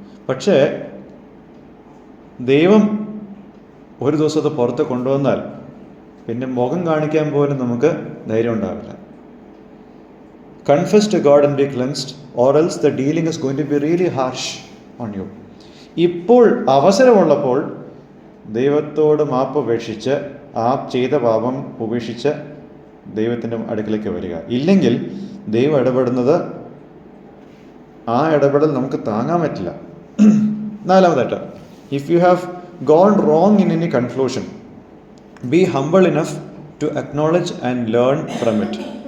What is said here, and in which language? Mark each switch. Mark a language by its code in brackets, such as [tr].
[ml] പക്ഷേ ദൈവം ഒരു ദിവസത്തെ പുറത്ത് കൊണ്ടുവന്നാൽ പിന്നെ മുഖം കാണിക്കാൻ പോലും നമുക്ക് ധൈര്യം ഉണ്ടാവില്ല. [en] Confess to God and be cleansed, or else the dealing is going to be really harsh on you. [ml] ഇപ്പോൾ അവസരമുള്ളപ്പോൾ ദൈവത്തോട് മാപ്പ് ഉപേക്ഷിച്ച് ആ ചെയ്ത പാപം ഉപേക്ഷിച്ച് ദൈവത്തിൻ്റെ അടുക്കലേക്ക് വരിക. ഇല്ലെങ്കിൽ ദൈവം ഇടപെടുന്നത്, ആ ഇടപെടൽ നമുക്ക് താങ്ങാൻ പറ്റില്ല. [en] 4ാമതായിട്ട്, if you have gone wrong in any conclusion, be humble enough to acknowledge and learn from it.